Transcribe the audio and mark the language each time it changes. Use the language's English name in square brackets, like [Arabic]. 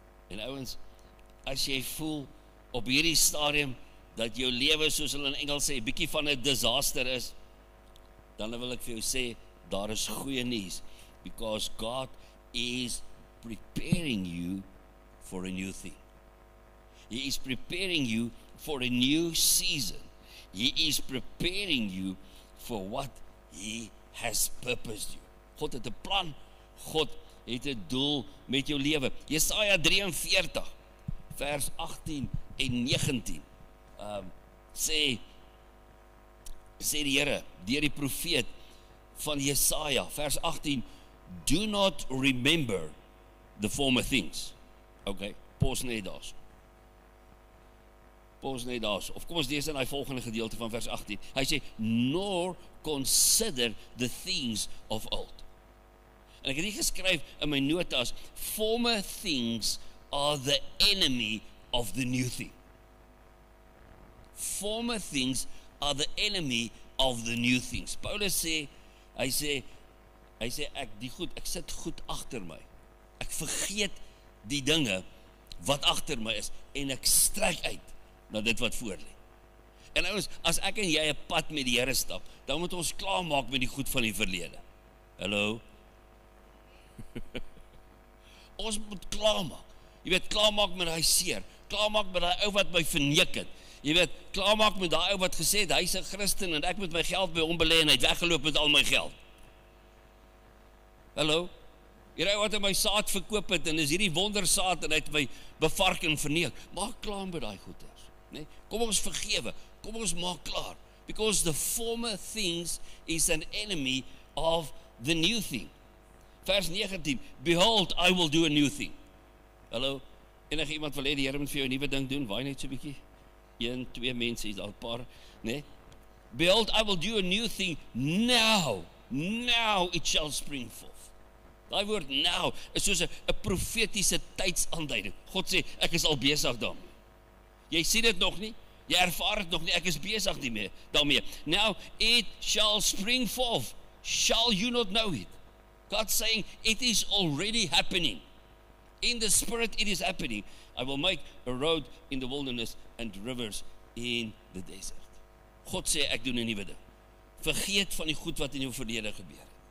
[Afrikaans] En ouens, as jy voel op hierdie stadium dat jou lewe, soos hulle in Engels sê, bietjie van 'n disaster is, dan wil ek vir jou sê, daar is goeie nuus, [English] because God is preparing you for a new thing. He is preparing you for a new season. He is preparing you for what He has purposed you. [Afrikaans] God het 'n plan, God het 'n doel met jou lewe. Jesaja 43, vers 18 en 19, sê die Here, deur die profeet van Jesaja, vers 18, [English] do not remember the former things. [Afrikaans] Okay, pause net daar. Of kom ons lees in die volgende gedeelte van vers 18. Hy sê, [English] nor consider the things of old. [Afrikaans] En ek het hier geskryf in my notas, [English] former things are the enemy of the new thing. Former things are the enemy of the new things. [Afrikaans] Paulus sê, hy sê ek sit goed agter my. Ek vergeet die dinge wat agter my is en ek strek uit na dit wat voor lê. En ouens, as ek en jy 'n pad met die Here stap, dan moet ons klaarmaak met die goed van die verlede. Hallo? Ons moet klaarmaak. Jy weet, klaarmaak met daai seer, klaarmaak met daai ou wat my verneek het. Jy weet, klaarmaak met daai ou wat gesê het hy's 'n Christen en ek moet my geld by hom belê en hy het weggeloop met al my geld. Hallo? Hierdie ou wat my saad verkoop het en is hierdie wondersaad en hy het my bevark en verneek. Maak klaar met daai goeders, né? Kom ons vergewe. Kom ons maak klaar. [English] Because the former things is an enemy of the new thing. [Afrikaans] Vers 19, [English] behold, I will do a new thing. [Afrikaans] Hallo, enige iemand wil hê die Here moet vir jou 'n nuwe ding doen, waai net so 'n bietjie. 1, 2 mense, is al 'n paar, né? [English] Behold, I will do a new thing now it shall spring forth. [Afrikaans] Daai woord now is soos 'n profetiese tydsaanduiding. God sê, ek is al besig daarmee. Jy sien dit nog nie? Jy ervaar dit nog nie, ek is besig daarmee. [English] Now it shall spring forth. Shall you not know it? God's saying, it is already happening. In the spirit it is happening. I will make a road in the wilderness and rivers in the desert. [Afrikaans] God sê, ek doen 'n nuwe ding. Vergeet van die goed wat in jou verlede gebeur het.